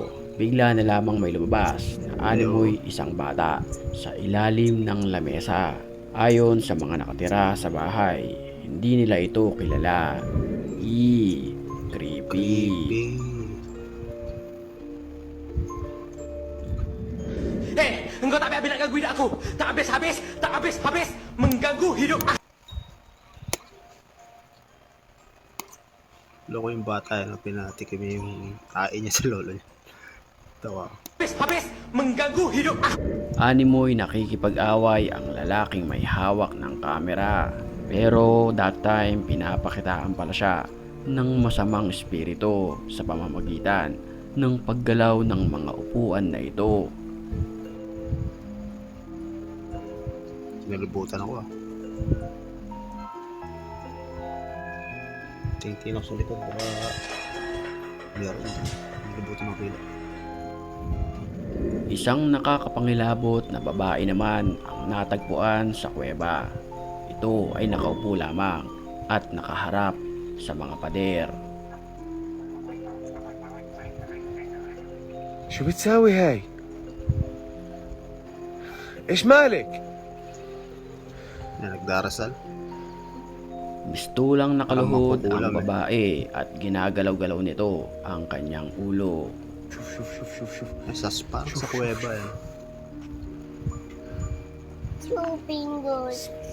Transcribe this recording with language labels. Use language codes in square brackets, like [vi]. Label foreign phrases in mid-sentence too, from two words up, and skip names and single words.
[tl] Bigla na lamang may lumabas na animoy isang bata sa ilalim ng lamesa. Ayon sa mga nakatira sa bahay, hindi nila ito kilala. Creepy. [ms] Engkau tak habis nak ganggu hidup aku. Tak habis-habis, tak habis-habis mengganggu hidup aku. [tl] Loko yung bata na pinatikim yung kain niya sa lolo niya. Tawa. [ms] Habis-habis mengganggu hidup aku. [tl] Animoy nakikipag-away ang lalaking may hawak ng kamera. Pero [en] that time [tl] pinapakitaan pala siya ng masamang espiritu sa pamamagitan ng paggalaw ng mga upuan na ito. Nalibutan ako Tingin ako sa likod baka meron. Nalibutan ako pila. Isang nakakapangilabot na babae naman ang natagpuan sa kuweba. Ito ay nakaupo lamang at nakaharap sa mga pader. [ar] شو بتساوي هاي؟ ايش مالك؟ [tl] Na nagdarasal. Mistulang nakaluhod Parang ang makukulam babae at ginagalaw-galaw nito ang kanyang ulo. شوف شوف شوف شوف شوف Nasa spa sa kuweba eh. [en] Two fingers.